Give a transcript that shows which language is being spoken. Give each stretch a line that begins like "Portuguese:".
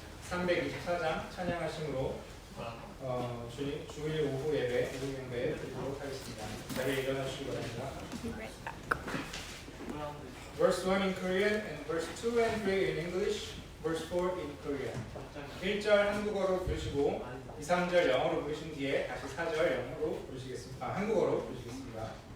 Korean: 324장 찬양하심으로 주일 오후 예배, 오후 경배에 드리도록 하겠습니다. 자리에 일어나 주시기 바랍니다.
English: Verse 1 in Korean and verse 2 and 3 in English, verse 4 in Korean.
Korean: 1절 한국어로 부르시고 2, 3절 영어로 부르신 뒤에 다시 4절 영어로 부르시겠습니다. 한국어로 부르시겠습니다.